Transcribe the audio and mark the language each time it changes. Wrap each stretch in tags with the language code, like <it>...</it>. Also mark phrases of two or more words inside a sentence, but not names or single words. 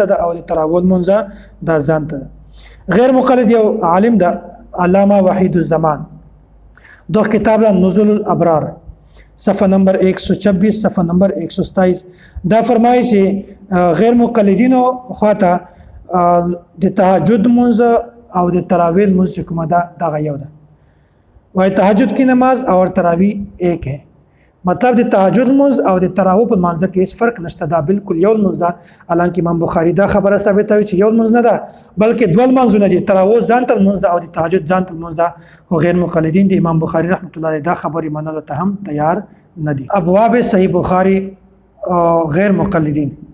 <ps>دا او د تراویح منځ دا ځان ته غیر مقلد یو عالم دا علامه وحید الزمان دو کتاب نزول الابرار صفحه نمبر 126 صفحه نمبر 127 دا فرمایي چې غیر مقلدینو خواته د تهجد منځ او د تراویح منځ کومه دا دغه یو ده وای</ps> <ur>تهجد کی نماز اور تراویح ایک</ur> <ps>ہے مطلب د تهجد منځ او د تراویح په منځ کې هیڅ فرق نشته دا بالکل یو منځ ده الانکه امام بخاری دا خبره ثابتوي چې یو منځ نه ده بلکې دوه منځونه دي تراویح ځان ته منځ او د تهجد ځان ته منځ او غیر مقلدین د امام بخاری رحمت الله علیه دا خبره منلو ته هم تیار نه دي ابواب صحیح بخاری غیر مقلدین</ps>